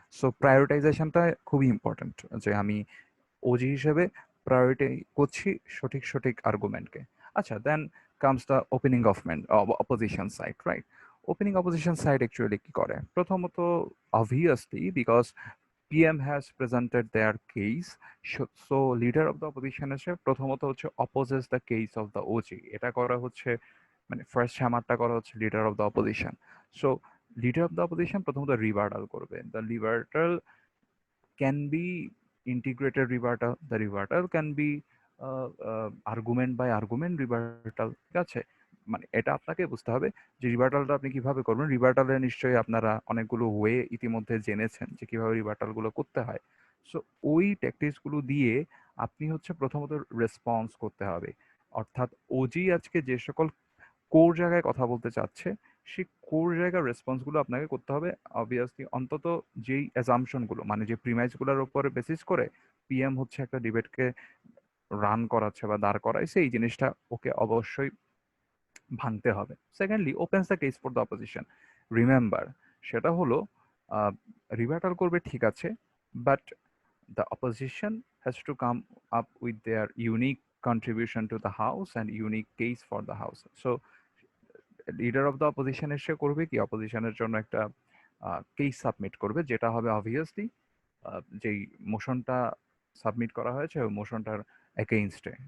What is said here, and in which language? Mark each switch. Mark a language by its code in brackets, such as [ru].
[bn] So প্রায়োরিটাইজেশনটা খুবই important, যে আমি ওজি হিসেবে প্রায়োরিটি করছি সঠিক সঠিক আর্গুমেন্টকে। [en] আচ্ছা, then comes the opening government opposition side, right? Opening opposition side actually [bn] কি করে, প্রথমত [en] Obviously because PM has presented their case. So leader of the opposition [bn] এসে প্রথমত হচ্ছে [en] opposes the case of the OG. [bn] এটা করা হচ্ছে মানে ফার্স্ট হ্যামারটা করা হচ্ছে leader of the opposition. [en] so leader of the opposition [bn] প্রথমত রিবার্টাল করবে। [en] The rebuttal can be integrated rebuttal, the rebuttal can be argument by argument rebuttal, ঠিক আছে? [bn] মানে এটা আপনাকে বুঝতে হবে যে রিবার্টালটা আপনি কিভাবে করবেন। রিবার্টালে নিশ্চয়ই আপনারা অনেকগুলো ওয়ে ইতিমধ্যে জেনেছেন যে কিভাবে রিবার্টালগুলো করতে হয়। সো ওই ট্যাকটিক্সগুলো দিয়ে আপনি হচ্ছে প্রথমত রেসপন্স করতে হবে। অর্থাৎ ওজি আজকে যে সকল কোর জায়গায় কথা বলতে চাচ্ছে সেই কোর জায়গার রেসপন্সগুলো আপনাকে করতে হবে। অবভিয়াসলি অন্তত যেই অ্যাজাম্পশনগুলো মানে যে প্রিমাইসগুলোর উপরে বেসিস করে পিএম হচ্ছে একটা ডিবেটকে রান করাচ্ছে বা দাঁড় করাইছে, এই জিনিসটা ওকে অবশ্যই ভাঙতে হবে। [en] Secondly opens the case for the opposition. Remember, [bn] সেটা হলো রিবাটাল করবে ঠিক আছে, [en] But the opposition has to come up with their unique contribution to the house and unique case for the house. [bn] So leader of the opposition এসে করবে কি, অপোজিশনের জন্য একটা কেস সাবমিট করবে, যেটা হবে অবভিয়াসলি যেই মোশনটা সাবমিট করা হয়েছে ওই মোশনটার এগেইনস্টে।